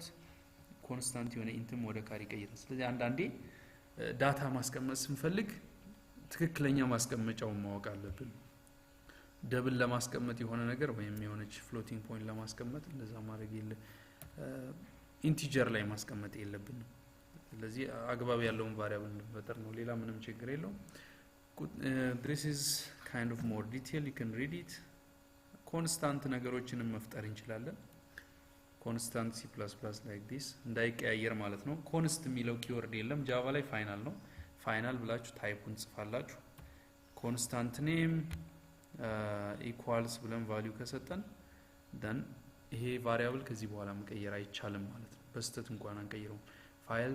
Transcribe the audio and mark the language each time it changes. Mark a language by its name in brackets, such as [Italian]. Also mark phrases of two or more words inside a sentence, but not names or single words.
[Amharic] ኮንስታንት የሆነ ኢንትም ወደ ካር ይቀየራል ስለዚህ አንዳንዴ ዳታ ማስቀመጥ ስንፈልግ ትክክለኛ ማስቀመጫውን ማወቅ አለብን ደብል ለማስቀመጥ የሆነ ነገር ወይም የሆነች [English] floating point [Amharic] ለማስቀመጥ እንደዛ ማድረግ ኢንቲጀር ላይ ማስቀመጥ የለብንም። ስለዚህ አግባብ ያለውን ቫሪያብል እንፈጠር ነው። ሌላ ምንም ችግር የለውም። [English] this is kind of more detail, you can read it. [Amharic] ኮንስታንት ነገሮችንም መፍጠር እንችላለን። ኮንስታንት C++ [English] like this [Amharic] እንዳይቀያየር ማለት ነው። ኮንስት የሚለው ኪወርድ የለም ጃቫ ላይ ፋይናል ነው። ፋይናል ብላችሁ ታይፑን ጽፋላችሁ። ኮንስታንት [English] name equals [Amharic] ብለን ቫልዩ ከሰጠን ደን ይሄ ቫሪያብል ከዚህ በኋላ መቀየር አይቻልም ማለት ነው። በስተት እንኳን አንቀይረው። ፋይል